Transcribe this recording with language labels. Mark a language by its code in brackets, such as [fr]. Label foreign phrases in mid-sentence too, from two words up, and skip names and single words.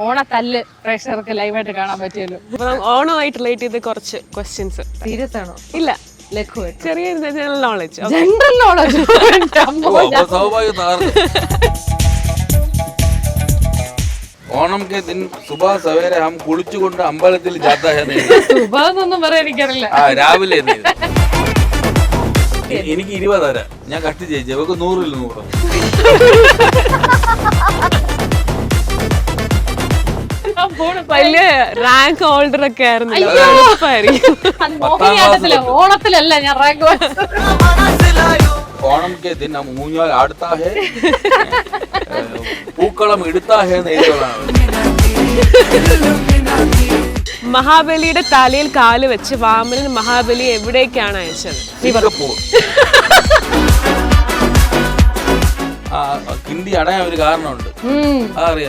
[ml] ഓണത്തല്ല് പ്രേക്ഷകർക്ക് ലൈവായിട്ട് കാണാൻ പറ്റിയല്ലോ. ഓണമായിട്ട് റിലേറ്റ് ചെയ്ത് കുറച്ച് ക്വസ്റ്റ്യൻസ്. സീരിയസ് ആണോ? ഇല്ല, ലഘുവായിട്ട് ചെറിയ ജനറൽ നോളജ്. [en] general knowledge [hi] ओणम के दिन सुबह सवेरे हम [ml] കുളിച്ചുകൊണ്ട് അമ്പലത്തിൽ [hi] जाता है [ml] സുബഹ എന്നൊന്നും പറയാൻ എനിക്കറിയില്ല. രാവിലെ എനിക്ക് 20 തരാം, ഞാൻ കട്ട് ചെയ്യിച്ചു. അവർക്ക് 100-ൽ 100. വലിയ റാങ്ക് ഹോൾഡർ ഒക്കെ ആയിരുന്നില്ല. മോഹിനിയാട്ടത്തില് ഓണത്തിലല്ല ഞാൻ റാങ്ക്. ഓണം [hi] के दिन हम [ml] ഊഞ്ഞാൽ ആടുത്താ ഹേ, പൂക്കളം ഇടുത്താ ഹേ എന്ന് എഴുതിയുള്ളതാണ്. മഹാബലിയുടെ തലയിൽ കാല് വെച്ച് വാമനൻ മഹാബലി എവിടേക്കാണ് അയച്ചത്? സിംഗപ്പൂർ. ഹിന്ദി അടയാൻ ഒരു കാരണമുണ്ട്, അതറിയാമോ?